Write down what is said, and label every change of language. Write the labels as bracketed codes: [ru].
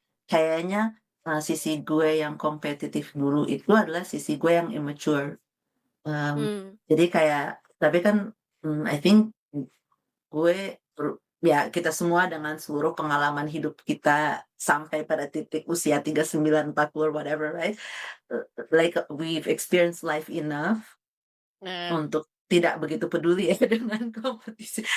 [id] Kayaknya sisi gue yang kompetitif dulu itu adalah sisi gue yang immature. Jadi kayak, tapi kan [en] I think [id] gue ya kita semua dengan seluruh pengalaman hidup kita sampai pada titik usia 39, 40, [en] whatever, right? Like we've experienced life enough [id] Nah, untuk tidak begitu peduli ya dengan kompetisi.